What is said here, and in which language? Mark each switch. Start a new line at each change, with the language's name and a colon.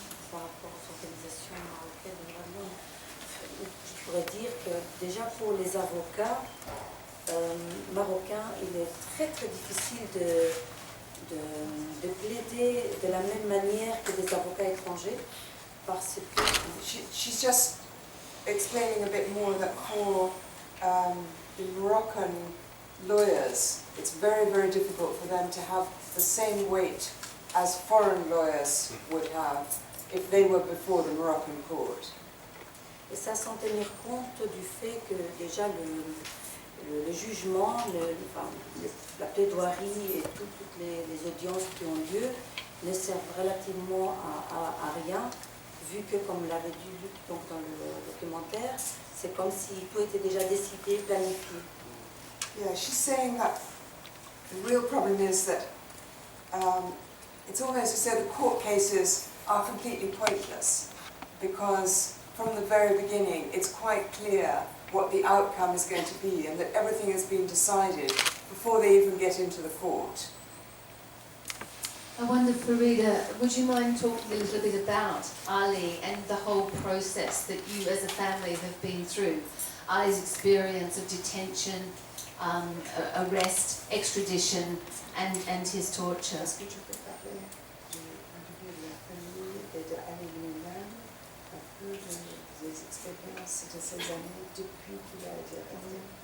French: Par rapport aux organisations marocaines de droits de l'homme, je pourrais dire que déjà pour les avocats marocains, il est très très difficile de plaider de la même manière que des avocats étrangers parce que
English: she's just explaining a bit more that for the Moroccan lawyers, it's very, very difficult for them to have the same weight as foreign lawyers would have if they were before the Moroccan court.
French: Et ça sans tenir compte du fait que déjà le jugement, la plaidoirie et toutes les audiences qui ont lieu ne servent relativement à rien, vu que, comme l'avait dit Luc donc dans le documentaire, c'est comme si tout était déjà décidé, planifié.
English: Yeah, she's saying that the real problem is that it's almost as though the court cases are completely pointless, because from the very beginning it's quite clear what the outcome is going to be and that everything has been decided before they even get into the court. I wonder, Farida, would you mind talking a little bit about Ali and the whole process that you as a family have been through? Ali's experience of detention, arrest, extradition, and his torture.
French: Est-ce que tu peux parler de la famille et de Ali lui-même, un peu des expériences de ces années depuis qu'il a été arrêté?